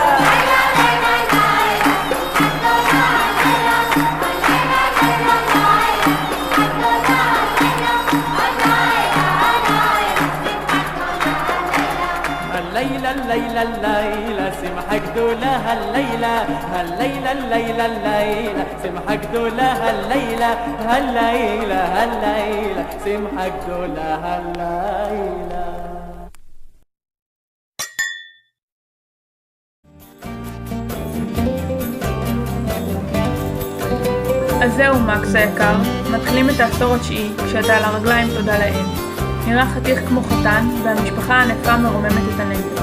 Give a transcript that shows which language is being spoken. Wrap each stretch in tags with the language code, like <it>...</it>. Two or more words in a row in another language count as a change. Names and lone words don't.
<ar>الليلة الليلة سمحك دولا هالليلة هالليلة الليلة الليلة سمحك دولا هالليلة هالليلة هالليلة سمحك دولا هالليلة.</ar> <he>אז זהו מקס היקר, מתחילים את העשור התשיעי כשאתה על הרגליים תודה לאל. נראה חתיך כמו חתן והמשפחה הענפה מרוממת את הנפש.</he>